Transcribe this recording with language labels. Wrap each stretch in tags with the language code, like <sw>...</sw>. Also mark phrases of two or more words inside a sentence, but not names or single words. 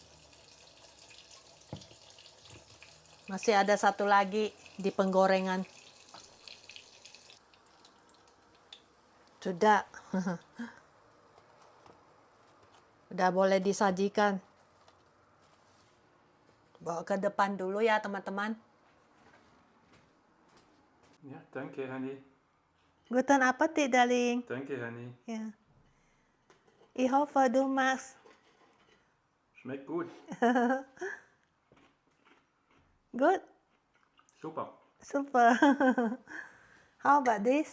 <id>Masih ada satu lagi di penggorengan. Sudah. Udah boleh disajikan. Bawa ke depan dulu ya teman-teman.</id> <de>Ja, danke, Hanni. Guten Appetit, darling. Danke, Hanni. Ja. Ich hoffe, du magst. Schmeckt gut.</de> <en>Good? Super. Super. How about this?</en>